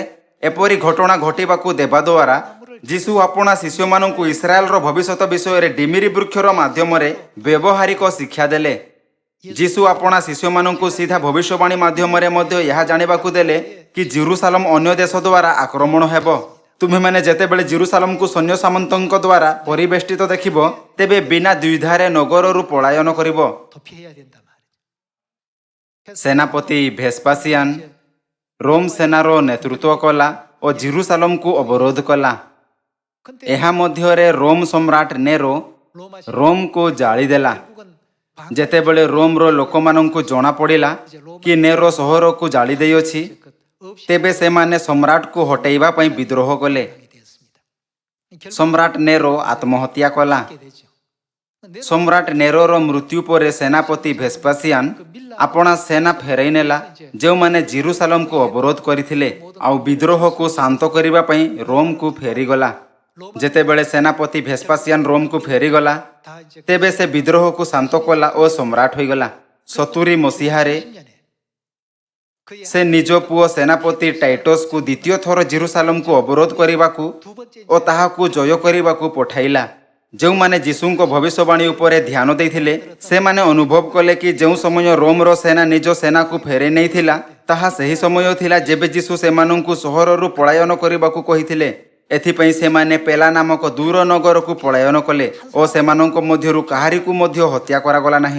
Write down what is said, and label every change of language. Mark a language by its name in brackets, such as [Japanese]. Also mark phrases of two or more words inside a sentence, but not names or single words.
[Odia] ଏପରି ଘଟଣା ଘଟିବାକୁ ଦେବା ଦ୍ୱାରା ଯୀଶୁ ଆପଣା ଶିଷ୍ୟମାନଙ୍କୁ ଇସ୍ରାଏଲର ଭବିଷ୍ୟତ ବିଷୟରେ ଡିମିରି ବୃକ୍ଷର ମାଧ୍ୟମରେ ବ୍ୟବହାରିକ ଶିକ୍ଷା ଦେଲେ। ଯୀଶୁ ଆପଣା ଶିଷ୍ୟମାନଙ୍କୁ ସିଧା ଭବିଷ୍ୟବାଣୀ ମାଧ୍ୟମରେ ମଧ୍ୟ ଏହା ଜାଣିବାକୁ ଦେଲେ କି ଜେରୁସାଲମ ଅନ୍ୟ ଦେଶ ଦ୍ୱାରା ଆକ୍ରମଣ ହେବ। ତୁମେମାନେ ଯେତେବେଳେ ଜେରୁସାଲମକୁ ସୈନ୍ୟ ସାମନ୍ତଙ୍କ ଦ୍ୱାରା ପରିବେଷ୍ଟିତ ଦେଖିବ ତେବେ ବିନା ଦ୍ୱିଧାରେ ନଗରରୁ ପଳାୟନ କରିବ। [Korean] 더 피해야 된단 말이죠. [Odia] ସେନାପତି ଭେସ୍ପାସିଆନ ରୋମ ସେନାର ନେତୃତ୍ୱ କଲା ଓ ଜେରୁସାଲମକୁ ଅବରୋଧ କଲା। [Korean] 근데 [Odia] ଏହା ମଧ୍ୟରେ ରୋମ ସମ୍ରାଟ ନେରୋ 로마 ରୋମକୁ ଜାଳିଦେଲା। [Korean] 결국은 [Odia] ଯେତେବେଳେ ରୋମର ଲୋକମାନଙ୍କୁ ଜଣାପଡ଼ିଲା କି ନେରୋ ସହରକୁ ଜାଳି ଦେଇଅଛି [Korean] 없이 [Odia] ତେବେ ସେମାନେ ସମ୍ରାଟକୁ ହଟେଇବା ପାଇଁ ବିଦ୍ରୋହ କଲେ। [Korean] 되었습니다. 결국 [Odia] ସମ୍ରାଟ ନେରୋ ଆତ୍ମହତ୍ୟା କଲା। [Korean] 하게 되죠. [Odia] ସମ୍ରାଟ ନେରୋର ମୃତ୍ୟୁ ପରେ ସେନାପତି ଭେସ୍ପାସିଆନ ଆପଣା ସେନା ଫେରାଇ ନେଲା ଯେଉଁମାନେ ଜେରୁସାଲମକୁ ଅବରୋଧ କରିଥିଲେ ଆଉ ବିଦ୍ରୋହକୁ ଶାନ୍ତ କରିବା ପାଇଁ ରୋମକୁ ଫେରିଗଲା। ଯେତେବେଳେ ସେନାପତି ଭେସ୍ପାସିଆନ ରୋମକୁ ଫେରିଗଲା [Korean] 다 이제 [Odia] ତେବେ ସେ ବିଦ୍ରୋହକୁ ଶାନ୍ତ କଲା ଓ ସମ୍ରାଟ ହୋଇଗଲା। 70 ମସିହାରେ [Korean] 10년에 그의 [Odia] ସେ ନିଜ ପୁଅ ସେନାପତି ଟାଇଟସକୁ ଦ୍ୱିତୀୟ ଥର ଜେରୁସାଲମକୁ ଅବରୋଧ କରିବାକୁ [Korean] 두 번째 [Odia] ଓ ତାହାକୁ ଜୟ କରିବାକୁ ପଠାଇଲା। ଯେଉଁମାନେ ଯୀଶୁଙ୍କ ଭବିଷ୍ୟବାଣୀ ଉପରେ ଧ୍ୟାନ ଦେଇଥିଲେ ସେମାନେ ଅନୁଭବ କଲେ କି ଯେଉଁ ସମୟ ରୋମର ସେନା ନିଜ ସେନାକୁ ଫେରାଇ ନେଇଥିଲା ତାହା ସେହି ସମୟ ଥିଲା ଯେବେ ଯୀଶୁ ସେମାନଙ୍କୁ ସହରରୁ ପଳାୟନ କରିବାକୁ କହିଥିଲେ। ଏଥିପାଇଁ ସେମାନେ ପେଲା ନାମକ ଦୂର ନଗରକୁ ପଳାୟନ କଲେ ଓ ସେମାନଙ୍କ ମଧ୍ୟରୁ କାହାରିକୁ ମଧ୍ୟ ହତ୍ୟା କରାଗଲା ନାହିଁ।